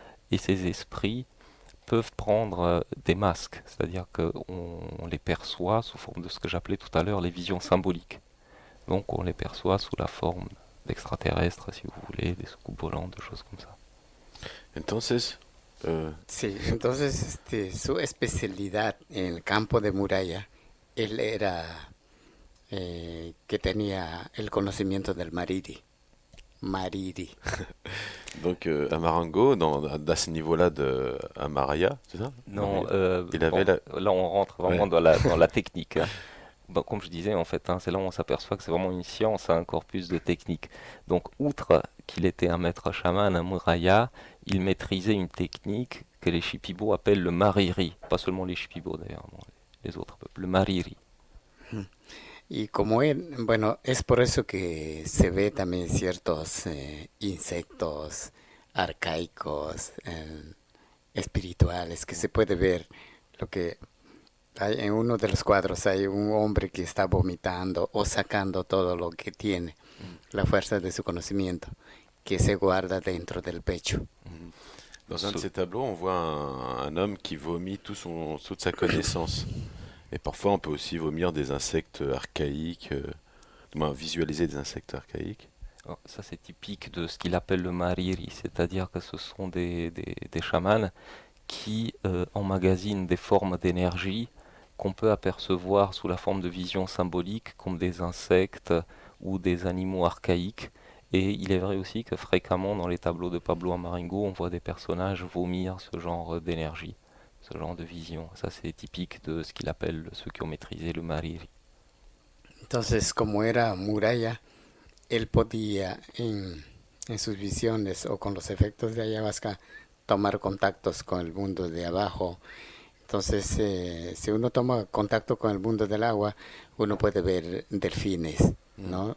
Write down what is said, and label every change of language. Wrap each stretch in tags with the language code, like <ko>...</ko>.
<fr>Et ces esprits peuvent prendre des masques, c'est-à-dire qu'on les perçoit sous forme de ce que j'appelais tout à l'heure les visions symboliques. Donc on les perçoit sous la forme d'extraterrestres, si vous voulez, des soucoupes volantes, de choses comme ça.</fr> <es>Entonces, sí, entonces su especialidad en el campo de Muralla, él era que tenía el conocimiento del Mariri.</es> <fr>Donc Amarango, dans ce niveau-là de Amaraya, c'est ça? Non, il avait là on rentre vraiment dans la technique. Hein. Bon, comme je disais en fait, hein, c'est là où on s'aperçoit que c'est vraiment une science, un corpus de technique. Donc outre qu'il était un maître chaman, un Muraya, il maîtrisait une technique que les Shipibo appellent le Mariri. Pas seulement les Shipibo d'ailleurs, non, les autres peuples, le Mariri.</fr> <es>Y como él, bueno, es por eso que se ve también ciertos insectos arcaicos, espirituales, que se puede ver lo que En uno de los cuadros hay un hombre que está vomitando o sacando todo lo que tiene, la fuerza de su conocimiento, que se guarda dentro del pecho.</es> <fr>Dans un de ces tableaux, on voit un homme qui vomit toute sa connaissance. Et parfois, on peut aussi vomir des insectes archaïques, du moins visualiser des insectes archaïques. Alors, ça, c'est typique de ce qu'il appelle le mariri, c'est-à-dire que ce sont des chamans qui emmagasinent des formes d'énergie qu'on peut apercevoir sous la forme de visions symboliques comme des insectes ou des animaux archaïques. Et il est vrai aussi que fréquemment dans les tableaux de Pablo Amaringo, on voit des personnages vomir ce genre d'énergie, ce genre de vision. Ça, c'est typique de ce qu'il appelle ceux qui ont maîtrisé le mariri.</fr> <es>Entonces, como era muralla, él podía en sus visiones o con los efectos de ayahuasca tomar contactos con el mundo de abajo. Entonces, si uno toma contacto con el mundo del agua, uno puede ver delfines, ¿no?</es>